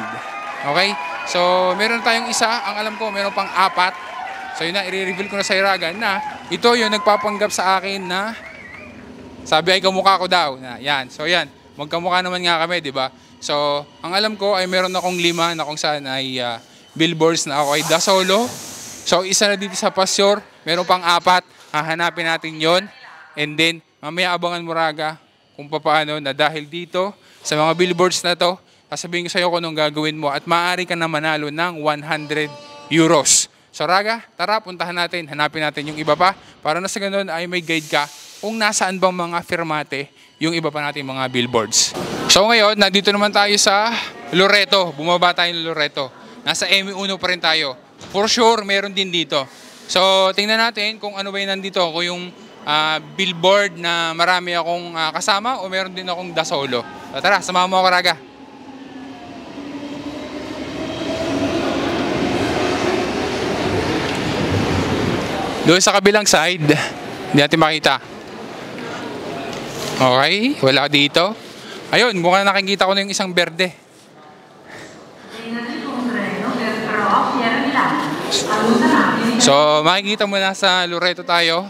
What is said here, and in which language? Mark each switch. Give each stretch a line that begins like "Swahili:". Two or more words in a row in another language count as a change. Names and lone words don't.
Filipino: Okay? So, meron tayong isa. Ang alam ko, meron pang 4. So, yun na, i-reveal ko na sa Raga na ito yung nagpapanggap sa akin na sabi ay kamukha ko daw. Na, yan. So, yan. Magkamukha naman nga kami, di ba? So, ang alam ko ay meron akong 5 na kung saan ay billboards na ako ay
Italian: da solo.
Filipino: So, isa na dito sa pasture. Meron pang 4. Hahanapin natin yon.
English: And then,
Filipino: mamaya abangan mo Raga kung paano na dahil dito sa mga billboards na to, sasabihin ko sa iyo kung anong gagawin mo at maaari ka na manalo ng 100 euros. So Raga, tara puntahan natin, hanapin natin yung iba pa para na sa ganun ay may guide ka kung nasaan bang mga firmate yung iba pa natin mga billboards. So ngayon, nandito naman tayo sa Loreto. Bumaba tayo ng Loreto. Nasa MA1 pa rin tayo.
English: For sure,
Filipino: meron din dito. So tingnan natin kung ano ba yung nandito, kung yung billboard na marami akong kasama o meron din akong
Italian: da solo.
Filipino: So, tara, samahan mo ako Raga. Doon sa kabilang side, hindi natin makita. Okay, wala dito. Ayun, mukhang nakikita ko na yung isang berde. So, makikita mo na sa Loreto tayo.